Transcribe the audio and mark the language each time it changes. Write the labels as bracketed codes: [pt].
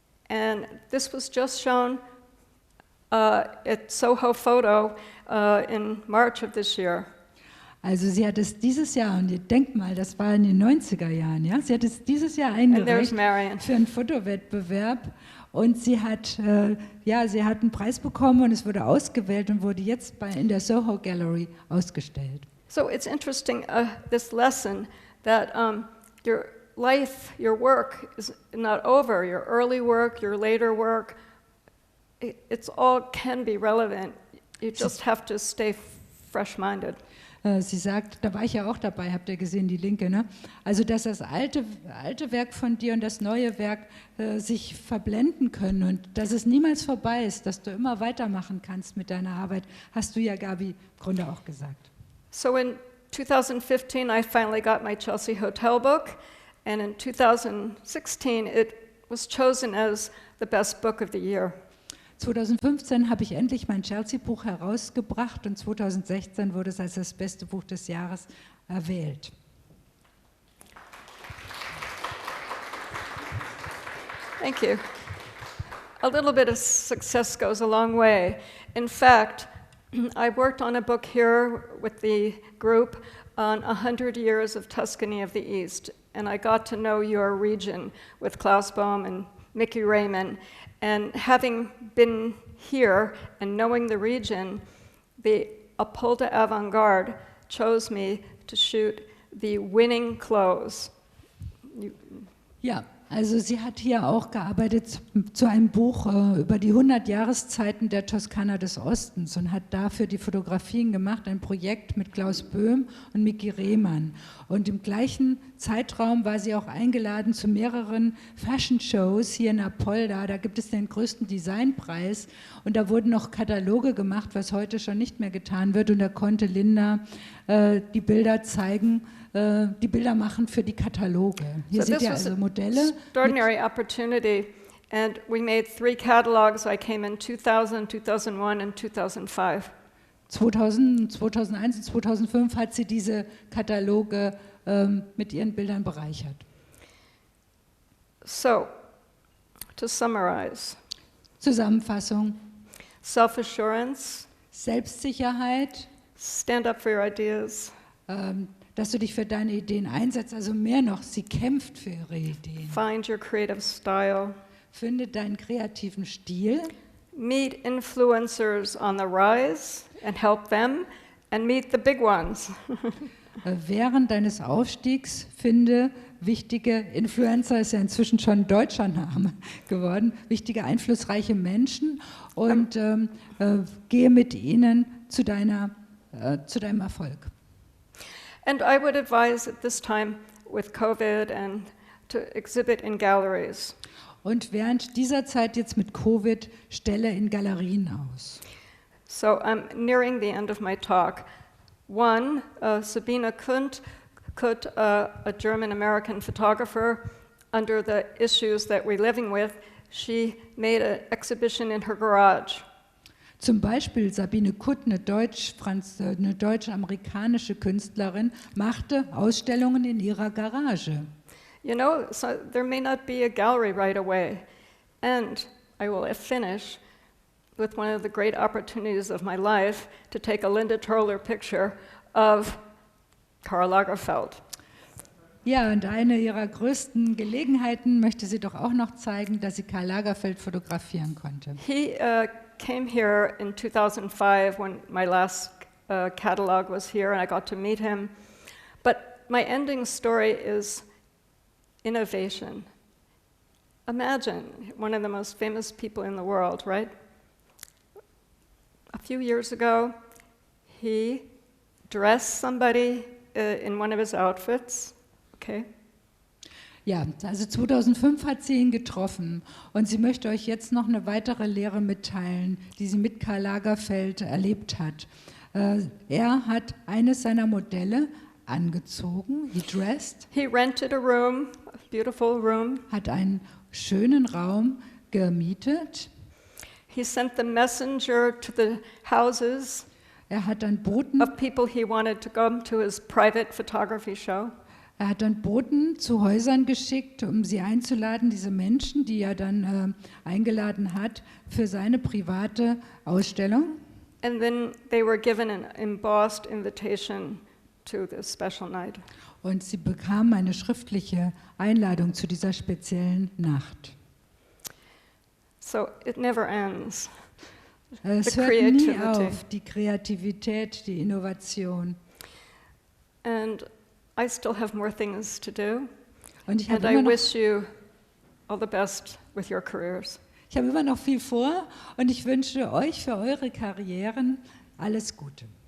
[en] And this was just shown at Soho Photo in March of this year. [de] Also sie hat es dieses Jahr, und ihr denkt mal, das war in den 90er Jahren, ja? Sie hat es dieses Jahr eingereicht für einen Fotowettbewerb und sie hat einen Preis bekommen und es wurde ausgewählt und wurde jetzt in der Soho Gallery ausgestellt. [en] So it's interesting, this lesson that your life, your work is not over. Your early work, your later work, it's all can be relevant. You just have to stay fresh-minded. [de] Sie sagt, da war ich ja auch dabei, habt ihr gesehen, die Linke, ne? Also, dass das alte Werk von dir und das neue Werk sich verblenden können und dass es niemals vorbei ist, dass du immer weitermachen kannst mit deiner Arbeit, hast du ja, Gabi, im Grunde auch gesagt. [en] So in 2015, I finally got my Chelsea Hotel book, and in 2016, it was chosen as the best book of the year. [de] 2015 habe ich endlich mein Chelsea-Buch herausgebracht und 2016 wurde es als das beste Buch des Jahres erwählt. [en] Thank you. A little bit of success goes a long way. In fact, I worked on a book here with the group on 100 years of Tuscany of the East, and I got to know your region with Klaus Bohm and Mickey Raymond. And having been here and knowing the region, the Apolda Avantgarde chose me to shoot the winning clothes. [de] Ja, also sie hat hier auch gearbeitet zu einem Buch über die 100 Jahreszeiten der Toskana des Ostens und hat dafür die Fotografien gemacht, ein Projekt mit Klaus Böhm und Mickey Rehmann. Und im gleichen Zeitraum war sie auch eingeladen zu mehreren Fashion-Shows hier in Apolda. Da gibt es den größten Designpreis und da wurden noch Kataloge gemacht, was heute schon nicht mehr getan wird. Und da konnte Linda die Bilder zeigen, die Bilder machen für die Kataloge. Hier seht ihr also Modelle. [en] Extraordinary opportunity, and we made 3 catalogs. I came in 2000, 2001 and 2005. [de] 2000, 2001 und 2005 hat sie diese Kataloge mit ihren Bildern bereichert. [en] So, to summarize. [de] Zusammenfassung. [en] Self-assurance. [de] Selbstsicherheit. [en] Stand up for your ideas. [de] Dass du dich für deine Ideen einsetzt, also mehr noch, sie kämpft für ihre Ideen. [en] Find your creative style. [de] Finde deinen kreativen Stil. [en] Meet influencers on the rise and help them, and meet the big ones. [de] Während deines Aufstiegs finde wichtige Influencer, ist ja inzwischen schon ein deutscher Name geworden, wichtige, einflussreiche Menschen und gehe mit ihnen zu deinem Erfolg. [en] And I would advise at this time with COVID and to exhibit in galleries. [de] und während dieser Zeit jetzt mit Covid stelle in Galerien aus. [en] So I'm nearing the end of my talk. One, Sabine Kunt, a German-American photographer, under the issues that we're living with, she made an exhibition in her garage. [de] Zum Beispiel Sabine Kutt, eine deutsch-amerikanische Künstlerin, machte Ausstellungen in ihrer Garage. [en] You know, so there may not be a gallery right away. And I will finish with one of the great opportunities of my life to take a Linda Troeller picture of Karl Lagerfeld. [de] Ja, und eine ihrer größten Gelegenheiten möchte sie doch auch noch zeigen, dass sie Karl Lagerfeld fotografieren konnte. [en] He came here in 2005 when my last catalog was here and I got to meet him. But my ending story is innovation. Imagine one of the most famous people in the world, right? A few years ago, he dressed somebody in one of his outfits, okay? [de] Ja, also 2005 hat sie ihn getroffen und sie möchte euch jetzt noch eine weitere Lehre mitteilen, die sie mit Karl Lagerfeld erlebt hat. Er hat eines seiner Modelle angezogen, [en] he dressed. He rented a room, a beautiful room. [de] Hat einen schönen Raum gemietet. [en] He sent the messenger to the houses [de] Er hat dann Boten, [en] of people he wanted to come to his private photography show. [de] er hat dann Boten zu Häusern geschickt, um sie einzuladen, diese Menschen, die er dann eingeladen hat für seine private Ausstellung. [en] And then they were given an embossed invitation to this special night. [de] Und sie bekamen eine schriftliche Einladung zu dieser speziellen Nacht. [en] So it never ends. [de] Es [en] The [de] hört nie [en] creativity. [de] auf, die Kreativität, die Innovation. [en] And I still have more things to do. [de] Und ich [en] And [de] habe [en] I [de] immer, [en] wish you all the best with your careers. [de] immer noch viel vor und ich wünsche euch für eure Karrieren alles Gute.